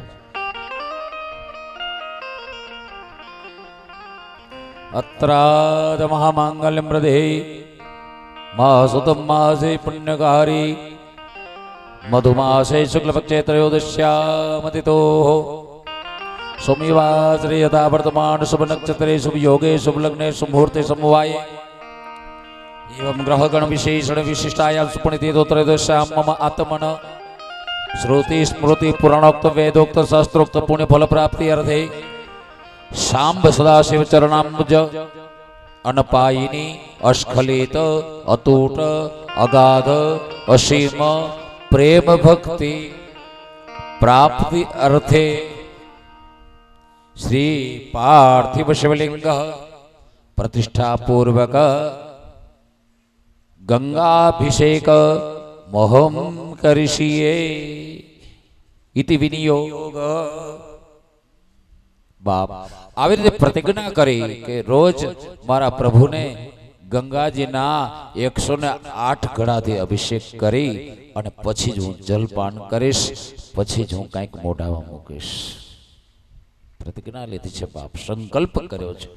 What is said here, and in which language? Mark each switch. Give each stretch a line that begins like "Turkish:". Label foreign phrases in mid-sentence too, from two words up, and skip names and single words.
Sanskrit: અત્રાદ મહામાંગલ્યમ હૃદે માસુતમ માસે પુણ્યકારી મધુમાસે શુક્લપક્ષે ત્રયોદશ્યામતિતો સોમવાસરે યથા વર્તમાન શુભ નક્ષત્રે શુભ યોગે શુભ લગ્ને શુભ મુહૂર્તે સમવાયે एवं ग्रहगण विशेषण विशिष्टायां सुपणितो त्रयोदश्यां मम आत्मन श्रुति स्मृति पुराणोक्त वेदोक्त शास्त्रोक्त पुण्य फल प्राप्ति अर्थे शांब सदाशिव चरणाम्बुज अनपायिनी अस्खलित अतूट अगाध असीम प्रेम भक्ति प्राप्ति अर्थे श्री पार्थिव शिवलिंग प्रतिष्ठा पूर्वक गंगाभिषेक मोहम करिष्ये इति विनियोग.
Gujarati: बाप આવી રીતે પ્રતિજ્ઞા કરી કે રોજ મારા પ્રભુને ગંગાજીના 108 ઘડાથી અભિષેક કરી અને પછી જ હું જલપાન કરીશ, પછી જ હું કંઈક મોઢામાં મૂકીશ. પ્રતિજ્ઞા લીધી છે બાપ, સંકલ્પ કર્યો છે.